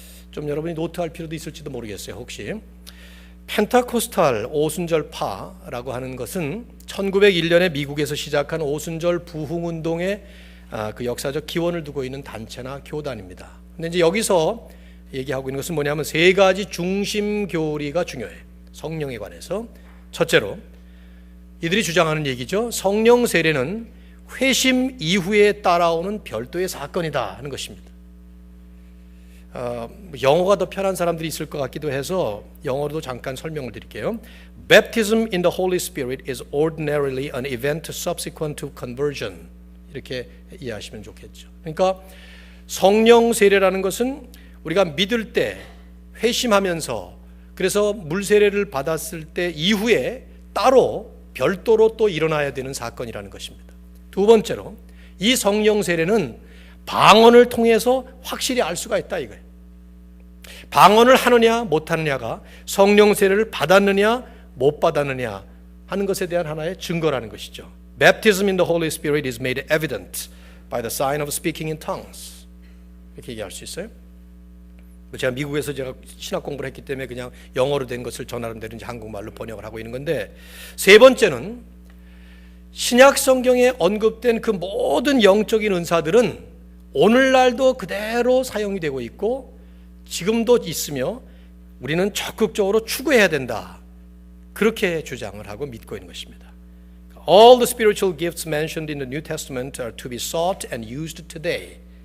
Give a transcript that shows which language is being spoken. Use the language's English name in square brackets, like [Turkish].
[Korean] 좀 여러분이 노트할 필요도 있을지도 모르겠어요. 혹시 펜타코스탈 오순절파라고 하는 것은 1901년에 미국에서 시작한 오순절 부흥운동의 그 역사적 기원을 두고 있는 단체나 교단입니다. 근데 이제 여기서 얘기하고 있는 것은 뭐냐면 3가지 중심 교리가 중요해요. 성령에 관해서. 첫째로 이들이 주장하는 얘기죠. 성령 세례는 회심 이후에 따라오는 별도의 사건이다 하는 것입니다. 영어가 더 편한 사람들이 있을 것 같기도 해서 영어로도 잠깐 설명을 드릴게요. [English] Baptism in the Holy Spirit is ordinarily an event subsequent to conversion. [Korean] 이렇게 이해하시면 좋겠죠. 그러니까 성령 세례라는 것은 우리가 믿을 때 회심하면서 그래서 물 세례를 받았을 때 이후에 따로 별도로 또 일어나야 되는 사건이라는 것입니다. 두 번째로 이 성령 세례는 방언을 통해서 확실히 알 수가 있다 이거예요. 방언을 하느냐 못하느냐가 성령 세례를 받았느냐 못 받았느냐 하는 것에 대한 하나의 증거라는 것이죠. [English] Baptism in the Holy Spirit is made evident by the sign of speaking in tongues. [Korean] 이렇게 얘기할 수 있어요. 제가 미국에서 제가 신학 공부를 했기 때문에 그냥 영어로 된 것을 전하는데 이제 한국말로 번역을 하고 있는 건데, 세 번째는 신약 성경에 언급된 그 모든 영적인 은사들은 오늘날도 그대로 사용이 되고 있고 지금도 있으며 우리는 적극적으로 추구해야 된다. 그렇게 주장을 하고 믿고 있는 것입니다. [English] All the spiritual gifts mentioned in the New Testament are to be sought and used today.